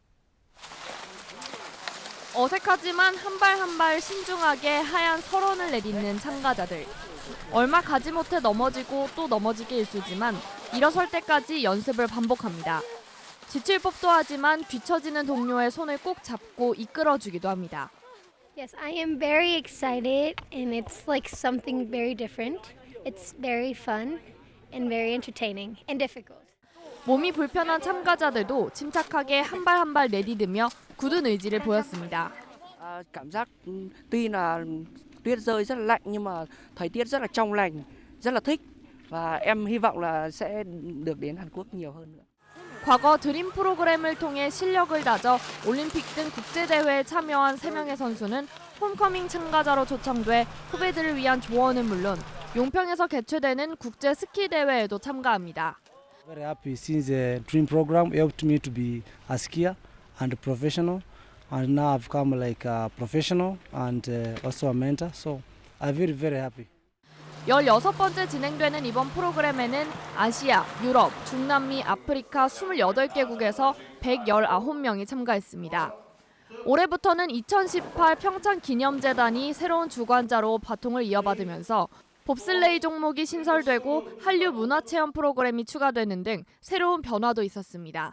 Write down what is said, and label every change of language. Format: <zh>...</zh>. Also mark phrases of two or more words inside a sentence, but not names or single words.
<ko>어색하지만 한 발 한 발 신중하게 하얀 설원을 내딛는 참가자들. 얼마 가지 못해 넘어지고 또 넘어지게 일쑤지만 일어설 때까지 연습을 반복합니다. 지칠 법도 하지만 뒤처지는 동료의 손을 꼭 잡고 이끌어주기도 합니다.</ko> <en>Yes, I am very excited and it's like something very different. It's very fun and very entertaining and difficult.</en> <ko>몸이 불편한 참가자들도 침착하게 한 발 한 발 내디디며 굳은 의지를 보였습니다.</ko> <vi>Cảm giác tuy là tuyết rơi rất là lạnh nhưng mà thời tiết rất là trong lành, rất là thích và em hy vọng là sẽ được đến Hàn Quốc nhiều hơn nữa.</vi> <ko>과거 드림 프로그램을 통해 실력을 다져 올림픽 등 국제대회에 참여한 3명의 선수는 홈커밍 참가자로 초청돼 후배들을 위한 조언은 물론 용평에서 개최되는 국제 스키 대회에도 참가합니다.</ko> <en>Very happy since the dream program helped me to be a skier and a professional, and now I've become like a professional and also a mentor. So I'm very happy.</en> <ko>16번째 진행되는 이번 프로그램에는 아시아, 유럽, 중남미, 아프리카 28개국에서 119명이 참가했습니다. 올해부터는 2018 평창 기념재단이 새로운 주관자로 바통을 이어받으면서 봅슬레이 종목이 신설되고 한류 문화체험 프로그램이 추가되는 등 새로운 변화도 있었습니다.</ko>